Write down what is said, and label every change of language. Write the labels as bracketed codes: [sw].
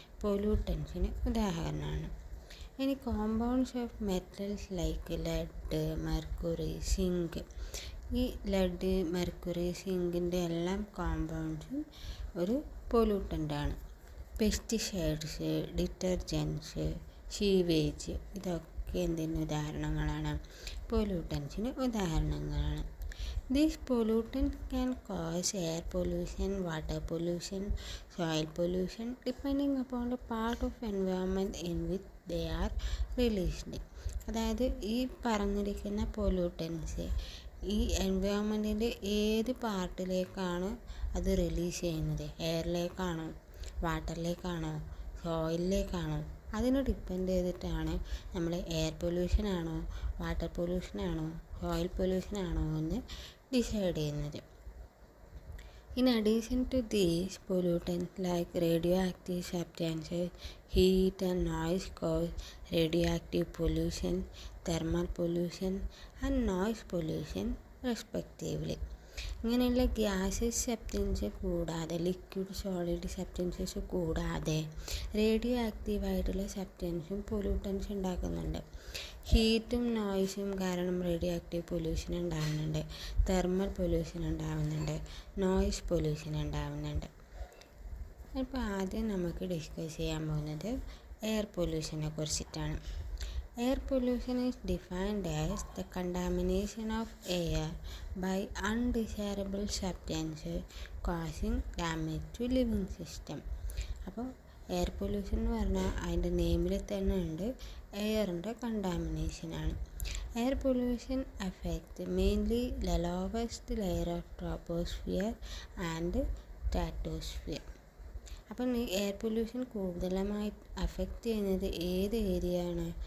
[ml] പൊല്യൂട്ടൻസിന് ഉദാഹരണമാണ്. ഇനി [en] Compounds of metals like lead, mercury, zinc. [ml] ഈ ലെഡ്, മെർക്കുറി, സിങ്കിൻ്റെ എല്ലാം കോമ്പൗണ്ട്സും ഒരു പൊല്യൂട്ടൻ്റാണ്. പെസ്റ്റിസൈഡ്സ്, ഡിറ്റർജൻസ്, സീവേജ്, ഇതൊക്കെ എന്തിന് ഉദാഹരണങ്ങളാണ്? പൊല്യൂട്ടൻസിന് ഉദാഹരണങ്ങളാണ്. [en] These pollutants can cause air pollution, water pollution, soil pollution, depending upon the part of environment in which they are released. [ml] അതായത് ഈ പറഞ്ഞിരിക്കുന്ന പൊല്യൂട്ടൻസ് ഈ എൻവയോൺമെൻറ്റിൻ്റെ ഏത് പാർട്ടിലേക്കാണ് അത് റിലീസ് ചെയ്യുന്നത്? എയറിലേക്കാണോ, വാട്ടറിലേക്കാണോ, സോയിലിലേക്കാണോ? അതിനെ ഡിപ്പെൻഡ് ചെയ്തിട്ടാണ് നമ്മൾ എയർ പൊല്യൂഷനാണോ, വാട്ടർ പൊല്യൂഷനാണോ, സോയിൽ പൊല്യൂഷനാണോ എന്ന് ഡിസൈഡ് ചെയ്യുന്നത്. [en] In addition to these pollutants like radioactive substances, heat and noise cause radioactive pollution, thermal pollution and noise pollution respectively. [ml] ഇങ്ങനെയുള്ള ഗ്യാസസ് സബ്സ്റ്റൻസ് കൂടാതെ, ലിക്വിഡ് സോളിഡ് സബ്സ്റ്റൻസസ് കൂടാതെ radio ആക്റ്റീവായിട്ടുള്ള സബ്സ്റ്റൻസും pollutants ഉണ്ടാക്കുന്നുണ്ട്. ഹീറ്റും നോയ്സും കാരണം radio active pollution ഉണ്ടാകുന്നുണ്ട്, thermal pollution ഉണ്ടാകുന്നുണ്ട്, noise pollution ഉണ്ടാകുന്നുണ്ട്. അപ്പോൾ ആദ്യം നമുക്ക് ഡിസ്കസ് ചെയ്യാൻ പോകുന്നത് എയർ പൊല്യൂഷനെ കുറിച്ചിട്ടാണ്. [en] Air pollution is defined as the contamination of air by undesirable substances causing damage to living system. [ml] അപ്പോൾ എയർ പൊല്യൂഷൻ എന്ന് പറഞ്ഞാൽ അതിൻ്റെ നെയിമിൽ തന്നെ ഉണ്ട് എയറിൻ്റെ കണ്ടാമിനേഷനാണ്. [en] Air pollution affect mainly the lowest layer of troposphere and stratosphere. [ml] അപ്പം ഈ air pollution കൂടുതലായി affect ചെയ്യുന്നത് ഏത് ഏരിയ ആണ്?